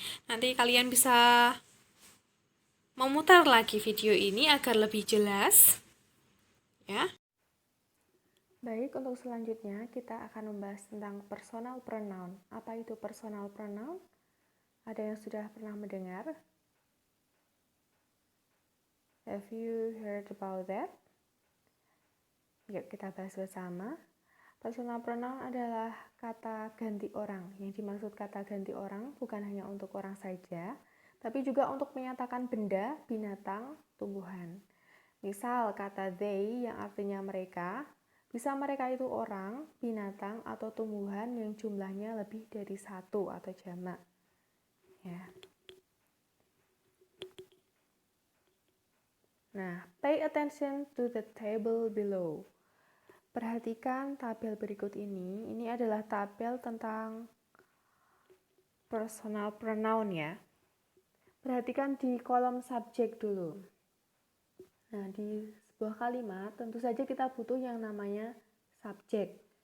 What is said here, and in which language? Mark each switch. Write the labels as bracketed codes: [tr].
[id] Nanti kalian bisa memutar lagi video ini agar lebih jelas. Ya. Baik, untuk selanjutnya kita akan membahas tentang personal pronoun. Apa itu personal pronoun? Ada yang sudah pernah mendengar? [en] Have you heard about that? [id] Yuk kita bahas bersama. Personal pronoun adalah kata ganti orang. Yang dimaksud kata ganti orang bukan hanya untuk orang saja, tapi juga untuk menyatakan benda, binatang, tumbuhan. Misal kata they yang artinya mereka, bisa mereka itu orang, binatang, atau tumbuhan yang jumlahnya lebih dari satu atau jamak. Ya. [en] Nah, pay attention to the table below. [id] Perhatikan tabel berikut ini. Ini adalah tabel tentang personal pronoun ya. Perhatikan di kolom subjek dulu. Nah, di sebuah kalimat tentu saja kita butuh yang namanya subjek.